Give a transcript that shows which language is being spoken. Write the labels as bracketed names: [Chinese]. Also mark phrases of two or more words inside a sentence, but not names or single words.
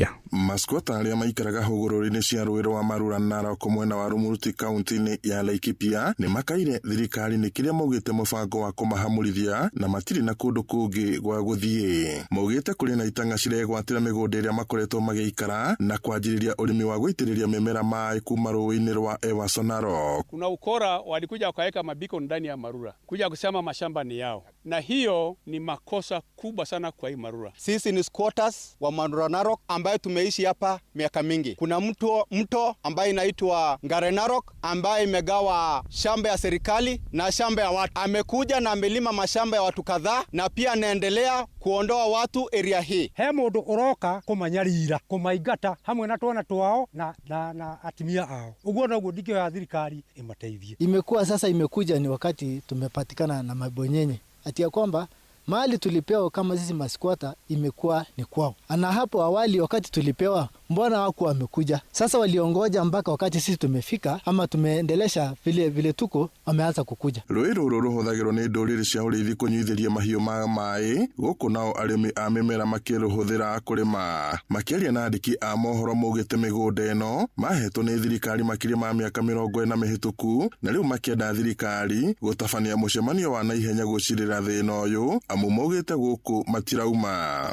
[Kikuyu] Maskwata arĩa maikaraga hũgũrũrũ-inĩ cia rũĩ rwa Marura Narok mwena wa Rumuruti kaunti-inĩ ya Laikipia nĩ makaire thirikari nĩ kĩrĩa maugĩte mũbango wa kũmahamũrithia na matirĩ na kũndũ kũngĩ gwa gũthiĩ. Maugĩte kũrĩ na itang'a ciregwatĩra mĩgũnda ĩrĩa makoretwo magĩikara na kwanjĩrĩria ũrĩmi wa gũitĩrĩria mĩmera maĩ kuma rũĩ-inĩ rwa Ewaso Narok. [Swahili] Kuna ukora walikuja wakaweka mabiko ndani ya Marura kuja kusema mashamba ni yao, na hiyo ni makosa kubwa sana kwa hii Marura. Sisi ni squatters wa Marura Narok ambaye tumeishi hapa miaka mingi. Kuna mto ambaye inaitwa Ngare Narok ambaye imegawa shamba ya serikali na shamba ya watu. Amekuja na amelima mashamba ya watu kadhaa na pia anaendelea kuondoa watu area hii. [Kikuyu] He mundu uroka kumanyarira kumaigata hamwe na twana twao na atimia ao. Uguo noguo ndikio ya thirikari imateithie. [Swahili] Imekuwa sasa imekuja ni wakati tumepatikana na mabonyenye ati ya kwamba mahali tulipewa kama sisi maskwata imekuwa ni kwao. Na hapo awali wakati tulipewa mbona hawakuwa wamekuja? Sasa waliongoja mpaka wakati sisi tumefika ama tumeendelesha vile tuko wameanza kukuja. [Kikuyu] Rũĩ rũrũ rũhũthagĩrwo nĩ ndũrĩrĩ cia ũrĩithi kũnyuithĩria mahiũ ma maĩ, gũkũ nao arĩmi a mĩmera makĩrũhũthĩra kũrĩma. Makĩaria na andĩki a mohoro maugĩte mĩgũnda ĩno mahetwo nĩ thirikari makĩria ma mĩaka 40 mĩhĩtũku, na rĩu makĩenda thirikari gũtabania mũcemanio wa naihenya gũcirĩra thĩna ũyũ, amu maugĩte gũkũ matirauma.